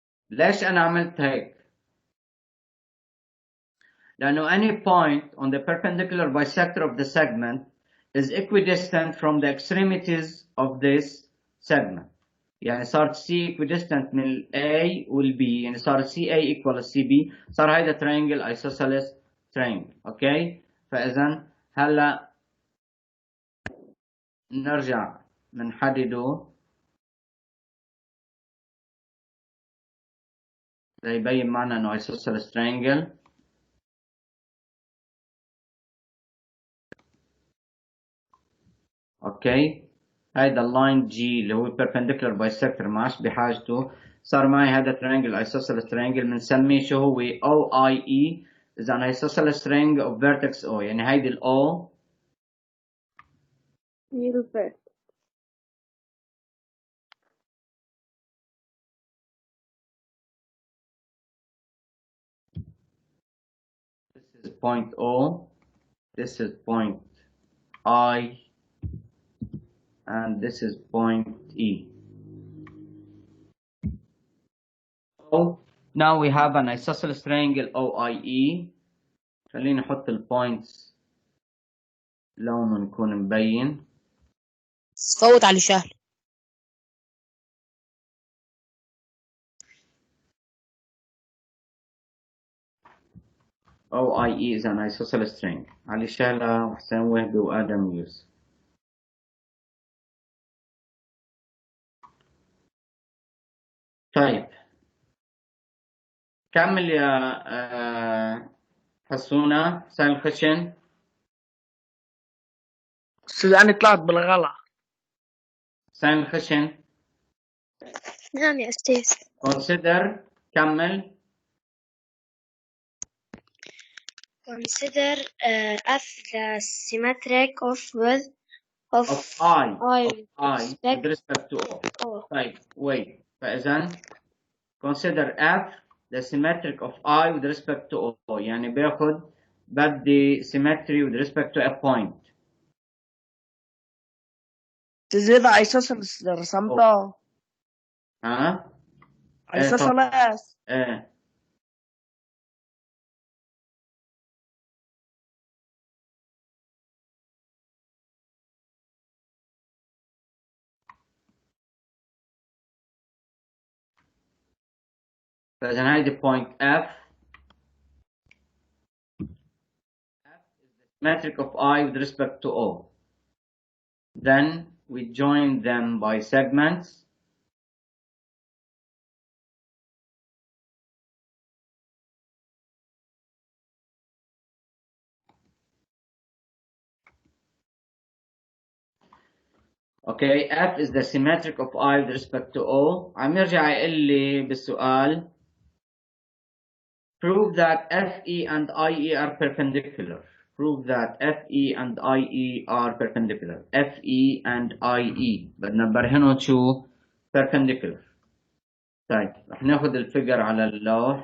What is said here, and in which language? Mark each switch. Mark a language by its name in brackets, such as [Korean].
[English] ليش أنا عملت هيك؟ لأنه any point on the perpendicular bisector of the segment is equidistant from the extremities of this segment. [Arabic] يعني صارت C equidistant من ال A وال B، يعني صارت CA equal CB، صار هيدا triangle isosceles triangle. اوكي؟ فإذا هلا نرجع بنحدده ليبين معنا انه isosceles triangle. اوكي، هيدا اللاين جي اللي هو perpendicular bisector ما عادش بحاجته، صار معي هذا triangle isosceles triangle بنسميه شو هو؟ OIE is an isosceles triangle of vertex O. يعني هيدي ال O [English] Perfect. this is point O, this is point I, and this is point E. So now we have an isosceles triangle OIE. [Arabic] خليني احط البوينتس لونه يكون مبين. فوت على شهر. [English] OIE is an isosceles triangle. [Arabic] علي شهلة وحسين وهبي وآدم يوسف. طيب كمل يا حسونة. حسين الخشن. أستاذ أنا طلعت بالغلط. حسين الخشن. نعم يا أستاذ. consider. كمل. [English] Consider F the symmetric of width of I respect with respect to O. O. [Arabic] طيب wait. [English] فإذا consider F the symmetric of I with respect to O. يعني بدي symmetry with respect to a point. [Arabic] أستاذ إذا isosceles رسمته. ها؟ [English] isosceles. [Arabic] ايه فإذا هيدي point F. [English] Symmetric of I with respect to O. Then we join them by segments. Okay, F is the symmetric of I with respect to O. عم يرجع يقول لي بالسؤال prove that FE and IE are perpendicular. Prove that FE and IE are perpendicular. FE and IE بدنا نبرهنهم شو؟ perpendicular. [Arabic] طيب رح ناخذ الفيجر على اللوح.